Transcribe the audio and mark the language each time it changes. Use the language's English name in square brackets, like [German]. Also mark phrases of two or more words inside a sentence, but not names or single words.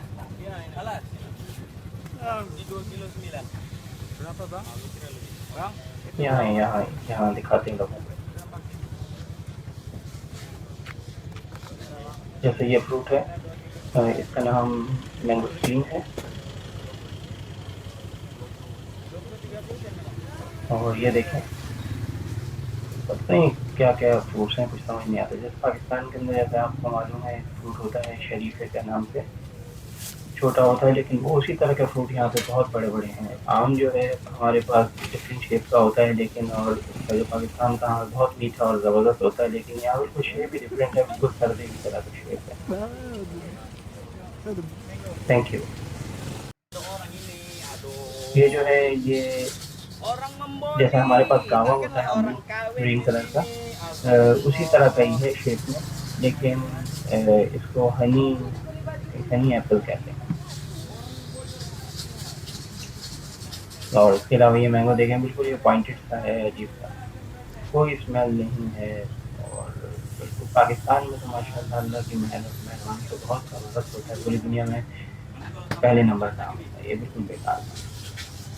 [Malay] Ya, alas. Ini 2 kilo 9. Berapa bang? Bang? [Urdu] یہاں دکھاتے ہیں لوگوں کو۔ جیسے یہ فروٹ ہے، اسکا نام مینگوسٹین ہے اور یہ دیکھیں، پتا نہیں کیا کیا فروٹس ہیں، کچھ سمجھ نہیں آتا. جیسے پاکستان کے اندر جیسے آپکو معلوم ہے فروٹ ہوتا ہے شریفے کے نام سے، چھوٹا ہوتا ہے، لیکن وہ اسی طرح کا فروٹ یہاں پے بہت بڑے بڑے ہیں. آم جو ہے ہمارے پاس [English] different shape [Urdu] کا ہوتا ہے، لیکن اور اسکا جو پاکستان کا آم بہت میٹھا اور زبردست ہوتا ہے، لیکن یہاں بالکل شیپ بھی ڈفرنٹ ہے، بالکل سردی کی طرح کا شیپ ہے. [English] thank you. [Malay] Orang ini, aduh. [Urdu] یہ جو ہے یہ [Malay] Orang memboni. [Urdu] جیسا ہمارے پاس گاوا [Malay] Tak [Urdu] होता [Malay] kena [Urdu] है [Malay] orang [Urdu] अमरूद [Malay] kawin [Urdu] ग्रीन [Malay] di [Urdu] कलर का, [Malay] sini. Astagfirullah. [Urdu] اسی طرح کا ہی ہے شیپ میں، لیکن اسکو [English] honey honey apple [Urdu] کہتے ہیں. اور اسکے علاوہ یہ مینگو دیکھیں، بالکل یہ پوائنٹڈ سا ہے، عجیب سا، کوئی سمیل نہیں ہے اور بالکل پاکستان میں تو ماشاءاللہ اللہ کی مہربانی تو بہت زبردست ہوتا ہے، پوری دنیا میں پہلے نمبر کا آم ہے، یہ بالکل بیکار تھا.